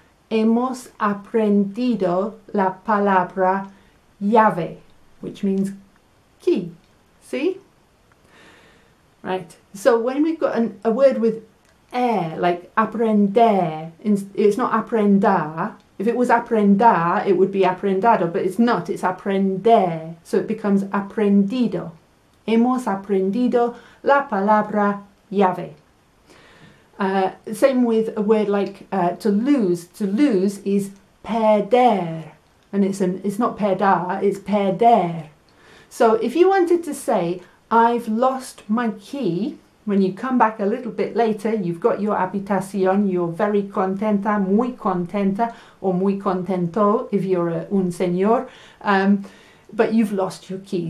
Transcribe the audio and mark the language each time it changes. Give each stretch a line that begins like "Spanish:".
Spanish: Hemos aprendido la palabra llave,
English: which means key. See? Right. So when we've got a word with air, like aprender, it's not aprendar. If it was aprendar, it would be aprendado, but it's not. It's aprender. So it becomes aprendido.
Spanish: Hemos aprendido la palabra llave.
English: Same with a word like to lose. To lose is perder. And it's not perdar, it's perder. So if you wanted to say, I've lost my key, when you come back a little bit later, you've got your habitación, you're very contenta,
Spanish: muy contenta,
English: or muy contento if you're un señor, but you've lost your key.